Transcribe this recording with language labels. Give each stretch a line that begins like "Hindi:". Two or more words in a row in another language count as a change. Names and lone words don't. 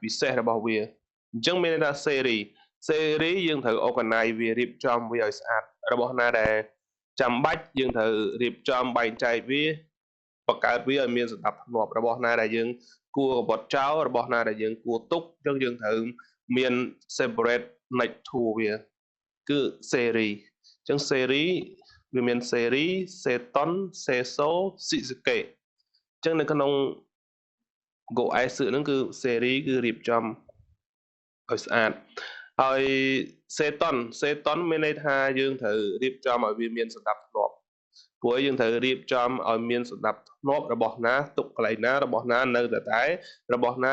Khmer: ពិសេសរបស់វាអញ្ចឹងមានន័យថាសេរីយើងត្រូវ organize វារៀបចំវាឲ្យស្អាតរបស់ណាដែលចាំបាច់យើងត្រូវរៀបចំបែងចែកវាបង្កើតវាឲ្យមានសណ្ដាប់ធ្នាប់របស់ណាដែលយើងគួរកបត់ចោលរបស់ណាដែលយើងគួរទុកអញ្ចឹងយើងត្រូវមាន
English: separate next to
Khmer: វាគឺសេរីអញ្ចឹងសេរីវាមានសេរីសេតុនសេសូស៊ីសកេអញ្ចឹងនៅក្នុង Go S ហ្នឹងគឺសេរីគឺរៀបចំឲ្យស្អាតហើយសេតុនមានន័យថាយើងត្រូវរៀបចំឲ្យវាមានសណ្ដាប់ធ្នាប់ព្រោះយើងត្រូវរៀបចំឲ្យមានសណ្ដាប់ធ្នាប់របស់ណាទុកកន្លែងណារបស់ណានៅតែរបស់ណា